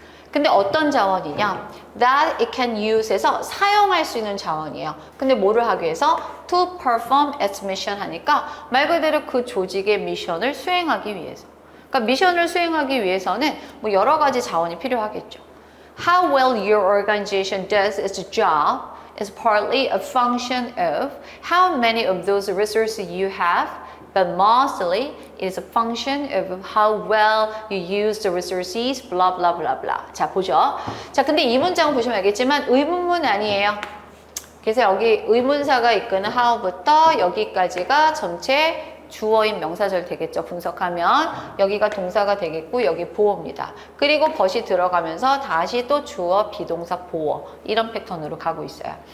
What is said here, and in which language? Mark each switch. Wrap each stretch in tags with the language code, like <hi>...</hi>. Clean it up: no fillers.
<ko>근데 어떤 자원이냐?</ko> <en>That it can use</en> <ko>에서 사용할 수 있는 자원이에요. 근데 뭐를 하기 위해서?</ko> <en>To perform its mission</en> <ko>하니까 말 그대로 그 조직의 미션을 수행하기 위해서. 그러니까 미션을 수행하기 위해서는 뭐 여러 가지 자원이 필요하겠죠.</ko> <en>How well your organization does its job is partly a function of how many of those resources you have, but mostly it is a function of how well you use the resources, blah, blah, blah, blah.</en> <ko>자, 보죠. 자, 근데 이 문장은 보시면 알겠지만 의문문 아니에요. 그래서 여기 의문사가 이끄는 how부터 여기까지가 전체 주어인 명사절 되겠죠. 분석하면 여기가 동사가 되겠고 여기 보어입니다. 그리고 벗이 들어가면서 다시 또 주어, 비동사, 보어 이런 패턴으로 가고 있어요.</ko>